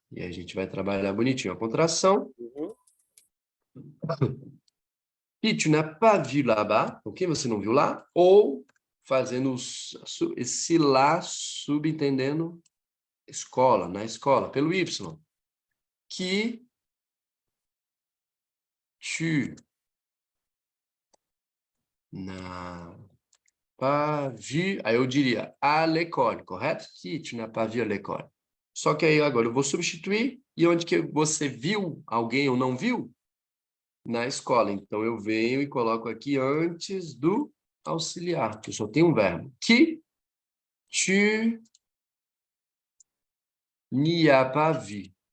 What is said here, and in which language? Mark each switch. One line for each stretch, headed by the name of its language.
Portuguese: E a gente vai trabalhar bonitinho a contração.
French: Que tu n'as pas vu là-bas.
Portuguese: Então, quem você não viu lá? Ou fazendo esse lá subentendendo escola, na escola, pelo Y.
French: Que tu n'as pas vu,
Portuguese: aí eu diria
French: à l'école,
Portuguese: correto?
French: Que tu n'as pas vu à l'école.
Portuguese: Só que aí agora eu vou substituir, e onde que você viu alguém ou não viu? Na escola. Então eu venho e coloco aqui antes do auxiliar, que eu só tenho um verbo.
French: Que tu n'y as pas vu.